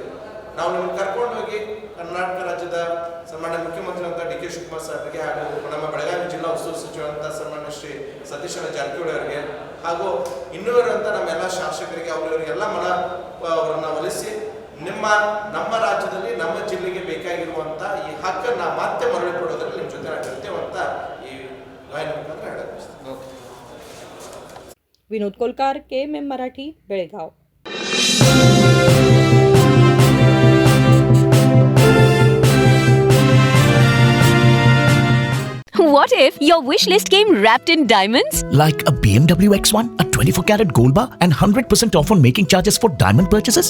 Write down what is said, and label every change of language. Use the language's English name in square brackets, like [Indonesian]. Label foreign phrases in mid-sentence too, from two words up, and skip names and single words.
[Kannada] ನಾವು ನಿಮ್ಗೆ ಕರ್ಕೊಂಡು ಹೋಗಿ ಕರ್ನಾಟಕ ರಾಜ್ಯದ ಸನ್ಮಾನ್ಯ ಮುಖ್ಯಮಂತ್ರಿ ಅಂತ DK ಶಿವಕುಮಾರ್ ಸಾಹೇಬರಿಗೆ, ಹಾಗೂ ನಮ್ಮ ಬೆಳಗಾವಿ ಜಿಲ್ಲಾ ಉಸ್ತುವಾರಿ ಸಚಿವರಂತ ಸನ್ಮಾನ್ಯ ಶ್ರೀ ಸತೀಶ್ ಜಾರಕಿಹೊಳಿ ಅವರಿಗೆ, ಹಾಗೂ ಇನ್ನೂರಂತ ನಮ್ಮೆಲ್ಲ ಶಾಸಕರಿಗೆ ಅವರಿವರಿಗೆಲ್ಲ ಅವರನ್ನ ಒಲಿಸಿ ನಮ್ಮ ರಾಜ್ಯದಲ್ಲಿ ನಮ್ಮ ಜಿಲ್ಲೆಗೆ ಬೇಕಾಗಿರುವಂತ ಈ ಹಕ್ಕನ್ನ ಮತ್ತೆ ಮರಳಿ ಕೊಡೋದ್ರಲ್ಲಿ ನಿಮ್ಮ ಜೊತೆ ಇರ್ತೇವೆ ಅಂತ ಈ ಗಾಯನ ಮುಖಾಂತರ ಹೇಳಕ್ ಬಯಸ್ತೇನೆ. [Marathi] विनोद कोलकार, KMM मराठी, बेळगाव. [English] What if your wish list came wrapped in diamonds? Like a BMW X1, a 24-carat gold bar, and 100% off on making charges for diamond purchases?